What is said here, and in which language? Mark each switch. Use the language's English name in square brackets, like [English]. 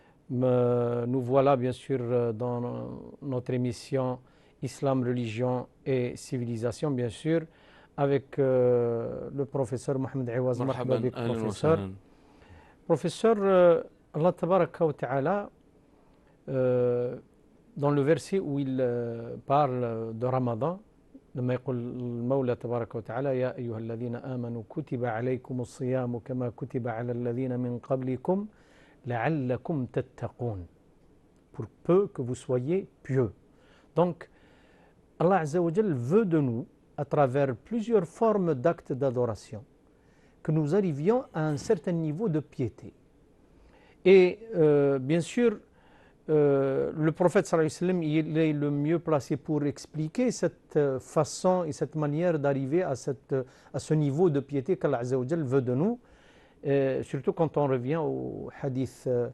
[French] Nous voilà bien sûr dans notre émission Islam, religion et civilisation, bien sûr, avec le professeur Mohamed Awaz. [Arabic] مرحبا Marhaba bik, أهلا [French] professeur. [Arabic] وسهلا. [French] Professeur, [Arabic] Allah tabaraka wa ta'ala, [French] dans le verset où il parle de Ramadan, [Arabic] لما يقول المولى تبارك وتعالى يا أيها الذين آمنوا كتب عليكم الصيام كما كتب على الذين من قبلكم لعلكم تتقون, [French] pour peu que vous soyez pieux. Donc Allah Azza wa Jal veut de nous, à travers plusieurs formes d'actes d'adoration, que nous arrivions à un certain niveau de piété. Et bien sûr, le prophète sallallahu alayhi wa sallam, il est le mieux placé pour expliquer cette façon et cette manière d'arriver à ce niveau de piété qu'Allah Azza wa Jal veut de nous, surtout quand on revient au hadith